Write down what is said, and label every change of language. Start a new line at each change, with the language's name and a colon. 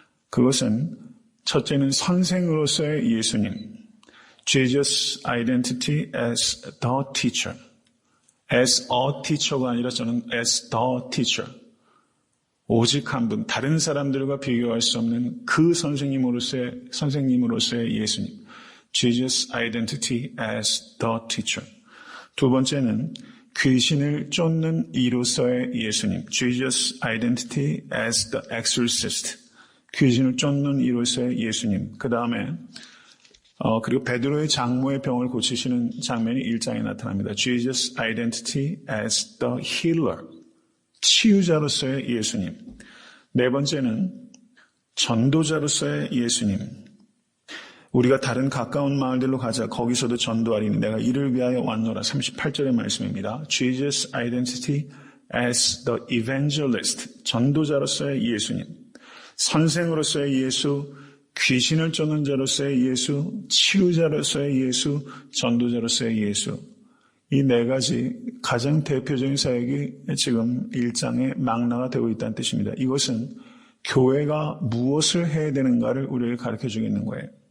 Korean: 그것은 첫째는 선생으로서의 예수님,
English: Jesus' identity as the teacher, as a teacher
Korean: 가 아니라 저는
English: as the teacher,
Korean: 오직 한 분, 다른 사람들과 비교할 수 없는 그 선생님으로서의 예수님.
English: Jesus' identity as the teacher.
Korean: 두 번째는 귀신을 쫓는 이로서의 예수님.
English: Jesus' identity as the exorcist.
Korean: 귀신을 쫓는 이로서의 예수님. 그 다음에 그리고 베드로의 장모의 병을 고치시는 장면이 1장에 나타납니다.
English: Jesus' identity as the healer.
Korean: 치유자로서의 예수님. 네 번째는 전도자로서의 예수님. 우리가 다른 가까운 마을들로 가자. 거기서도 전도하리니 내가 이를 위하여 왔노라. 38절의 말씀입니다.
English: Jesus' identity as the evangelist.
Korean: 전도자로서의 예수님. 선생으로서의 예수, 귀신을 쫓는 자로서의 예수, 치유자로서의 예수, 전도자로서의 예수. 이 네 가지 가장 대표적인 사역이 지금 1장의 망라가 되고 있다는 뜻입니다. 이것은 교회가 무엇을 해야 되는가를 우리에게 가르쳐주고 있는 거예요.